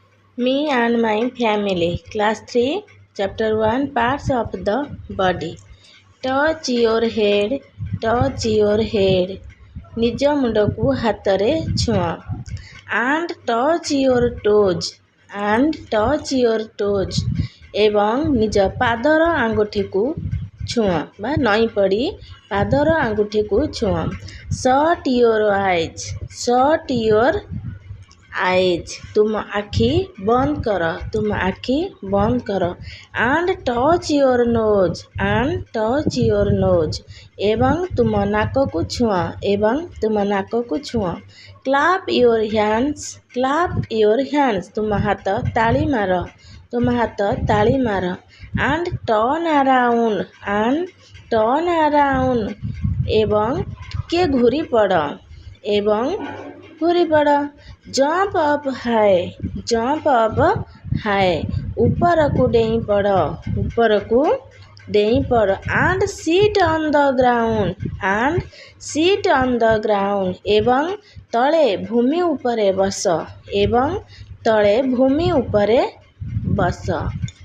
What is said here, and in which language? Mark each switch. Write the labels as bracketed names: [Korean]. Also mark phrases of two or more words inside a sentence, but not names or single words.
[English] Me and my family. Class 3, Chapter 1, Parts of the Body. Touch your head, touch your head. [Odia] ନିଜ ମୁଣ୍ଡକୁ ହାତରେ ଛୁଅଁ. [English] And touch your toes, and touch your toes. [Odia] ଏବଂ ନିଜ ପାଦର ଆଙ୍ଗୁଠିକୁ ଛୁଅଁ ବା ନଇଁ ପଡ଼ି ପାଦର ଆଙ୍ଗୁଠିକୁ ଛୁଅଁ. [English] Shut your eyes, shut your eyes. [Odia] ତୁମ ଆଖି ବନ୍ଦ କର, ତୁମ ଆଖି ବନ୍ଦ କର. [English] And touch your nose, and touch your nose. [Odia] ଏବଂ ତୁମ ନାକକୁ ଛୁଅଁ, ଏବଂ ତୁମ ନାକକୁ ଛୁଅଁ. [English] Clap your hands, clap your hands. [Odia] ତୁମ ହାତ ତାଳି ମାର, ତୁମ ହାତ ତାଳି ମାର. [English] And turn around, and turn around. [Odia] ଏବଂ ଟିକେ ଘୂରି ପଡ଼, ଏବଂ ଘୂରି ପଡ଼. [English] Jump up high, jump up high. [Odia] ଉପରକୁ ଡେଇଁ ପଡ଼, ଉପରକୁ ଡେଇଁ ପଡ଼. [English] And sit on the ground, and sit on the ground. [Odia] ଏବଂ ତଳେ ଭୂମି ଉପରେ ବସ, ଏବଂ ତଳେ ଭୂମି ଉପରେ ବସ.